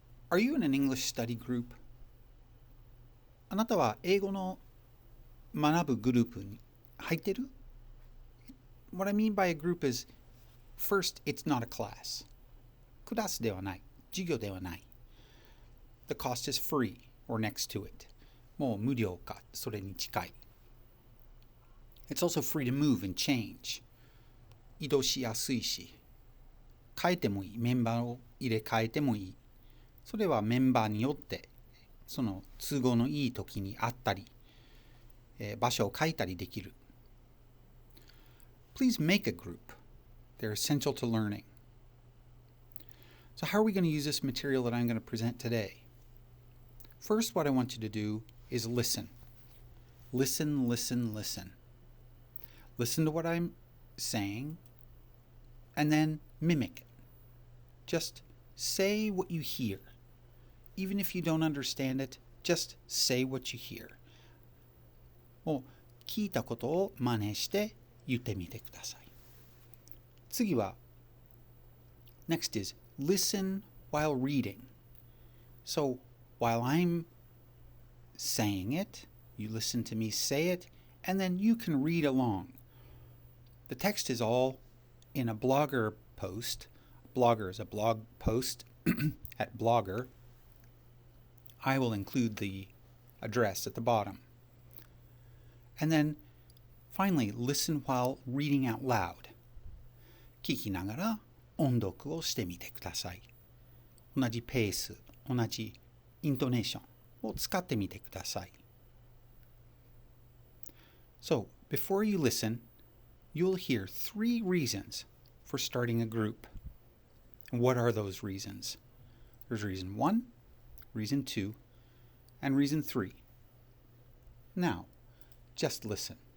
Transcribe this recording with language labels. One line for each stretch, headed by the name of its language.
English: Are you in an English study group?
Japanese: あなたは英語の学ぶグループに入ってる?
English: What I mean by a group is, first, it's not a class.
Japanese: クラスではない、授業ではない。
English: The cost is free or next to it.
Japanese: もう無料か、それに近い。
English: It's also free to move and change.
Japanese: 移動しやすいし、変えてもいい、メンバーを入れ替えてもいい。それはメンバーによって、その都合のいい時にあったり、場所を変えたりできる。
English: Please make a group. They're essential to learning. So how are we going to use this material that I'm going to present today? First, what I want you to do is listen. Listen, listen, listen. Listen to what I'm saying, and then mimic it. Just say what you hear. Even if you don't understand it, just say what you hear.
Japanese: もう聞いたことを真似して言ってみてください。次は
English: Next is listen while reading. So while I'm saying it, you listen to me say it, and then you can read along.The text is all in a Blogger post. Blogger is a blog post at Blogger. I will include the address at the bottom. And then, finally, listen while reading out loud.
Japanese: 聞きながら音読をしてみてください。同じペース、同じイントネーションを使ってみてください。
English: So, before you listen,you'll hear 3 reasons for starting a group. What are those reasons? There's reason 1, reason 2, and reason 3. Now, just listen.